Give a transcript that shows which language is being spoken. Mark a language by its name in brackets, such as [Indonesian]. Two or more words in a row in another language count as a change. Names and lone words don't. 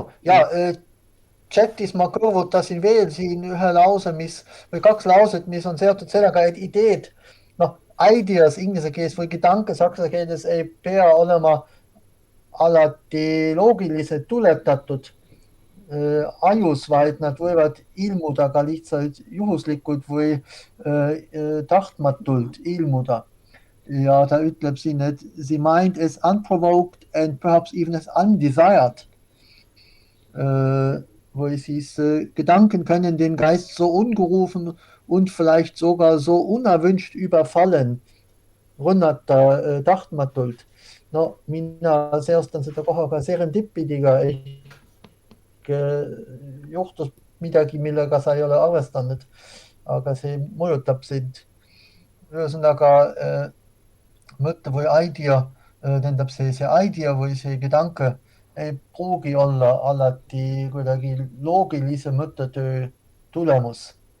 [Estonian] Ja, chatis ma kõrvutasin veel siin ühe lause, või 2 lauset, mis on seotud sellega, et ideed, ideas inglise keeles või gedanke saksa keeles ei pea olema alati loogiliselt tuletatud ajus, vaid nad võivad ilmuda ka lihtsalt juhuslikult või tahtmatult ilmuda. Ja ta ütleb siin, et [English] the mind is unprovoked and perhaps even as undesired. [Estonian] Või siis [German] Gedanken können den Geist so ungerufen und vielleicht sogar so unerwünscht überfallen, [Estonian] rünnata tahtmatult. No mina seostan seda kohaga serendipidiga, juhtus midagi, millega sa ei ole arvestanud, aga see mõjutab sind. Ühesõnaga mõtte või idea, tähendab see idea või see gedanke ei pruugi olla alati kuidagi loogilise mõttetöö tulemus.